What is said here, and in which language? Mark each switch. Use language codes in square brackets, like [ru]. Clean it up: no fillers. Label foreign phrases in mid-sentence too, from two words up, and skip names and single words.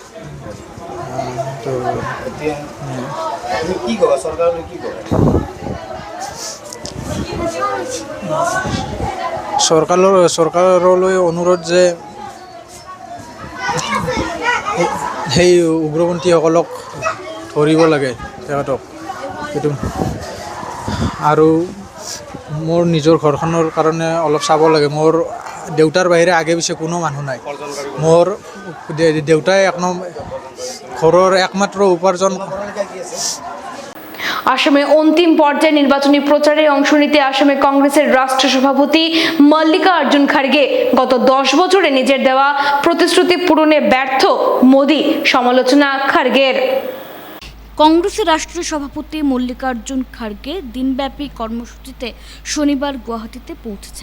[as] চৰকাৰলৈ অনুৰোধ যে সেই উগ্ৰপন্থীসকলক ধৰিব লাগে তেখেতক। সেইটো আৰু মোৰ নিজৰ ঘৰখনৰ কাৰণে অলপ চাব লাগে। মোৰ দেউতাৰ বাহিৰে আগে পিছে কোনো মানুহ নাই। মোৰ দেউতাই ঘৰৰ একমাত্ৰ উপাৰ্জন। [bn] আসামে অন্তিম পর্যায়ে নির্বাচনী প্রচারে অংশ নিতে আসামে কংগ্রেসের রাষ্ট্র সভাপতি মল্লিকার্জুন খার্গে গত 10 বছরে নিজের দেওয়া প্রতিশ্রুতি পূরণে ব্যর্থ মোদি, সমালোচনা খার্গের। কংগ্রেসের রাষ্ট্রীয় সভাপতি মল্লিকার্জুন খার্গে দিনব্যাপী কর্মসূচিতে শনিবার গুয়াহাটিতে পৌঁছেছেন।